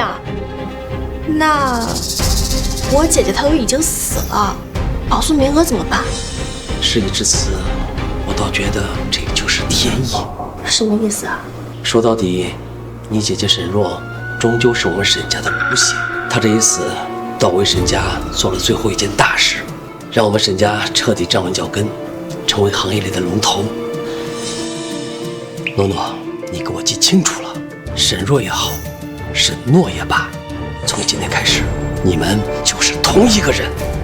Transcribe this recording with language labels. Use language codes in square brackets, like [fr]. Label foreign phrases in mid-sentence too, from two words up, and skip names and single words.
[zh] 那我姐姐她都已經死了，保送名額怎麼辦？事已至此，我倒覺得這就是天意。什麼意思啊？說到底，你姐姐沈若終究是我們沈家的骨血，她這一死，倒為沈家做了最後一件大事，讓我們沈家徹底站穩腳跟，成為行業裡的龍頭。諾諾，你給我記清楚了，沈若也好，沈諾也罷，從今天開始，你們就是同一個人。